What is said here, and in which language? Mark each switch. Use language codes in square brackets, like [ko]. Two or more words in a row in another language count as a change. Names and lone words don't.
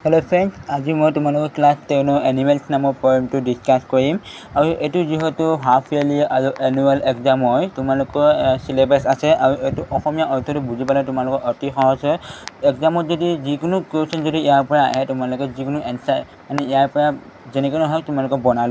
[en] hello friends, [hi] आज मैं तुम्हारे [as] क्लास 10 एनिमल्स नाমৰ পয়েমটো ডিসকাস কৰিম আৰু এটো যেহেতু [en] half yearly [as] আৰু [en] annual exam [as] হয় তোমালোকৰ সিলেবাস আছে আৰু এটো অসমীয়া অৰ্থটো বুজি পালে তোমালোকৰ অতি সহজ হয় এক্সামত যদি যিকোনো কোৱেশ্চন যদি ইয়াৰ পৰা আহে তোমালোকে যিকোনো এনসাৰ মানে ইয়াৰ পৰা যেনেকৈ নহয় তোমালোকে বনাই